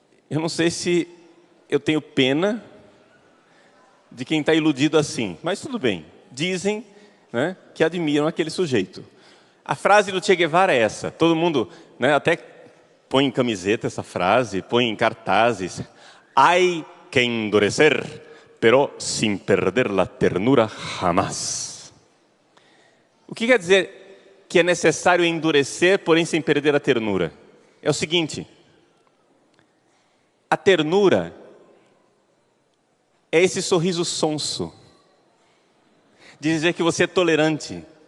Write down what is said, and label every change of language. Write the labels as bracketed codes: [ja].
[pt] Eu não sei se eu tenho pena de quem está iludido assim, mas tudo bem. Dizem, né, que admiram aquele sujeito. A frase do Che Guevara é essa. Todo mundo, né, até põe em camiseta essa frase, põe em cartazes. [es] Hay que endurecer, pero sin perder la ternura jamás. [pt] O que quer dizer que é necessário endurecer, porém sem perder a ternura? É o seguinte: a ternura é esse sorriso sonso de dizer que você é tolerante.